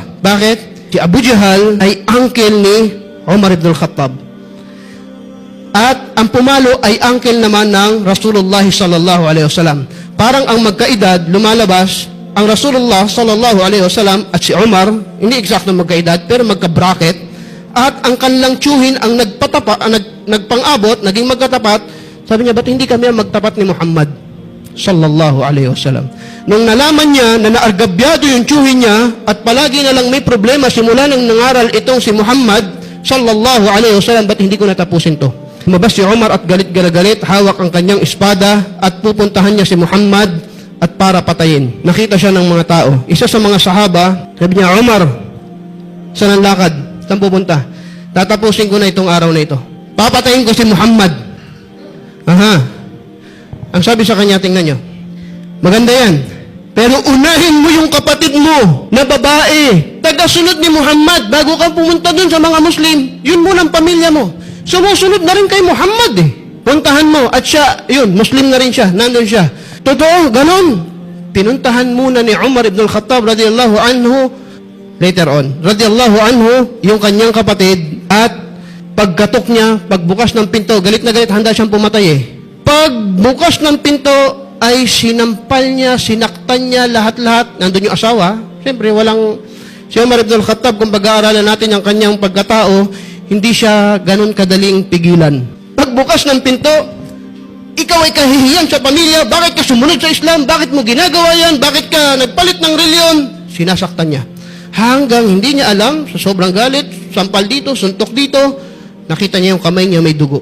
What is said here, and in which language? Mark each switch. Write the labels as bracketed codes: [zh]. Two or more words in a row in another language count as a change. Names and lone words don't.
[tl] Bakit? Si Abu Jahal ay uncle ni Umar ibn al-Khattab. At ang pumalo ay uncle naman ng Rasulullah [ar] صلى الله عليه وسلم. [tl] Parang ang magkaedad, lumalabas ang Rasulullah [ar] صلى الله عليه وسلم [tl] at si Umar, hindi eksakto magkaedad, pero magka-bracket, at ang kanilang tiyuhin ang nagpang-abot, naging magkatapat, sabi niya, ba't hindi kami ang magtapat ni Muhammad [ar] صلى الله عليه وسلم? [tl] Nung nalaman niya na naargabyado yung tiyuhin niya at palagi na lang may problema simula nang nangaral itong si Muhammad [ar] صلى الله عليه وسلم, [tl] ba't hindi ko natapusin to? Lumabas si Umar at galit, hawak ang kanyang espada at pupuntahan niya si Muhammad at para patayin. Nakita siya ng mga tao. Isa sa mga sahaba, sabi niya, Umar, saan ang lakad? Saan pupunta? Tatapusin ko na itong araw na ito. Papatayin ko si Muhammad. Aha. Ang sabi sa kanya, tingnan niyo, maganda yan. Pero unahin mo yung kapatid mo na babae, tagasunod ni Muhammad bago ka pumunta dun sa mga Muslim. Yun muna ang pamilya mo. Sumusunod na rin kay Muhammad eh. Puntahan mo at siya, yun, Muslim na rin siya, nandun siya. Totoo, ganon. Pinuntahan muna ni Umar ibn al-Khattab [ar] رضي الله عنه, [en] later on, [ar] رضي الله عنه, [tl] yung kanyang kapatid, at pagkatok niya, pagbukas ng pinto, galit na galit, handa siyang pumatay eh. Pagbukas ng pinto, ay sinampal niya, sinaktan niya, lahat-lahat, nandun yung asawa. Siyempre, walang, si Umar ibn al-Khattab, kung pag-aaralan natin ang kanyang pagkatao, hindi siya ganun kadaling pigilan. Pagbukas ng pinto, ikaw ay kahihiyan sa pamilya, bakit ka sumunod sa Islam, bakit mo ginagawa yan, bakit ka nagpalit ng reliyon? Sinasaktan niya. Hanggang hindi niya alam, sa sobrang galit, sampal dito, suntok dito, nakita niya yung kamay niya may dugo.